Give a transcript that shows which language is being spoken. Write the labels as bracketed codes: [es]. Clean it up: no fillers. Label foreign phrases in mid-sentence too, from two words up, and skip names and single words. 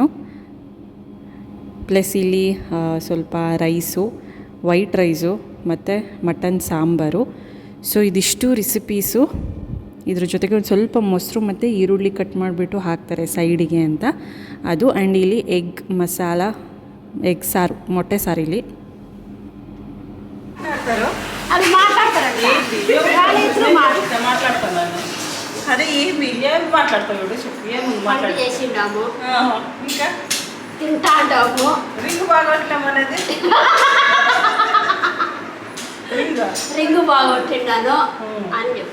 [kn] ಪ್ಲಸ್ ಇಲ್ಲಿ ಸ್ವಲ್ಪ ರೈಸು, [en] white rice [kn] ಮತ್ತು ಮಟನ್ ಸಾಂಬಾರು. ಸೊ ಇದಿಷ್ಟು ರೆಸಿಪೀಸು. ಇದ್ರ ಜೊತೆಗೆ ಒಂದು ಸ್ವಲ್ಪ ಮೊಸರು ಮತ್ತು ಈರುಳ್ಳಿ ಕಟ್ ಮಾಡಿಬಿಟ್ಟು ಹಾಕ್ತಾರೆ ಸೈಡಿಗೆ ಅಂತ ಅದು. ಆ್ಯಂಡ್ ಇಲ್ಲಿ ಎಗ್ ಮಸಾಲ, ಎಗ್ ಸಾರು, ಮೊಟ್ಟೆ ಸಾರು ಇಲ್ಲಿ. [te] అదే ఏమి మాట్లాడతావు చెప్పు, ఏముంది మాట్లాడు. ఇంకా తింటా అంటాము. రింగ్ బాగొట్టలేమనేది రింగ్ బాగొట్టిండాను అని చెప్పు.